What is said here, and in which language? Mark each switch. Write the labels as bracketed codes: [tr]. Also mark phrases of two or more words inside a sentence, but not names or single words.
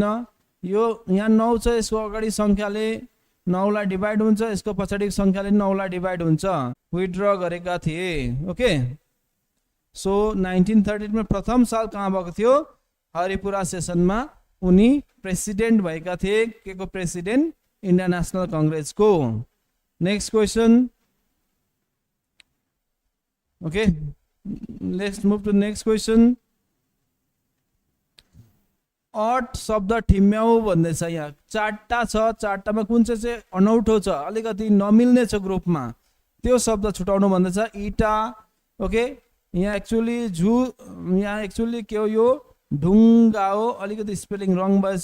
[ne] यो यहाँ 9 छ, यसको अगाडि संख्याले 9 लाई डिभाइड हुन्छ, यसको पछाडिको संख्याले 9 लाई डिभाइड हुन्छ। विथड्र गरेका थिए। ओके, सो 1938 में प्रथम साल कहाँ भएको थियो? हरिपुरा सेसनमा उनी प्रेसिडेन्ट भएका थिए। के को प्रेसिडेन्ट? इंडियन नेशनल कांग्रेस को। [en] next question. okay, let's move to next question. [ne] 8 शब्द ठिम्याउ भन्दैछ। यहाँ 4टा छ, 4टामा कुन चाहिँ अनौठो छ, अलिकति नमिल्ने छ ग्रुपमा, त्यो शब्द छुटाउनु भन्दैछ। इटा, ओके, यहाँ एक्चुअली यहाँ एक्चुअली के हो, यो ढुङ्गा हो, अलिकति [en] spelling wrong [ne] भएछ।